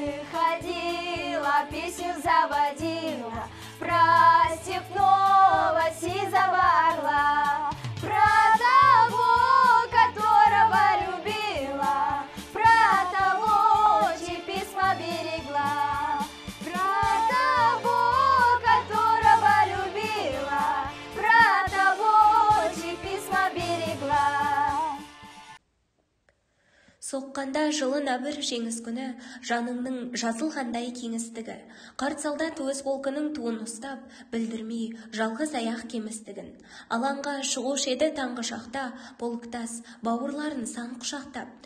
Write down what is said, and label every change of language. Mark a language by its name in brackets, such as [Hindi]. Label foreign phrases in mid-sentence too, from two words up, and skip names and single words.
[Russian] Выходила, песню заводила про степного сизого орла, про того, которого любила, про того, чьи письма берегла, про того, которого любила, про того, чьи письма берегла. [Kazakh] Соққанда жылына бір жеңіс күні, жаныңның жазылғандай кеңістігі. Қарт солдат өз полкының туын ұстап, білдірмей жалғыз аяқ кемістігін. Алаңға шығушы еді таңғы шақта, полктас бауырларын сан құшақтап.